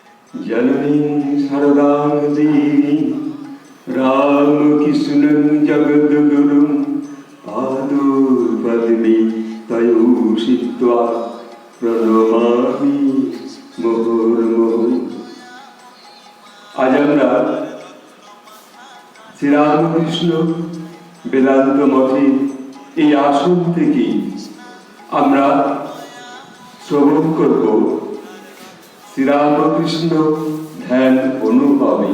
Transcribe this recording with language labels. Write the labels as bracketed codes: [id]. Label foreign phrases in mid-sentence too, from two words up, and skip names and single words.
[sa] जननीं शारदां देवी रामकृष्णं जगद्गुरुं पादोपद्मे तयो सित्वा प्रणमामि मुहुर्मुहुः। [bn] আজ আমরা শ্রীরামকৃষ্ণ বেদান্ত মঠের এই আসন থেকে আমরা শ্রবণ করব শ্রীরামকৃষ্ণ ধ্যান অনুভবে।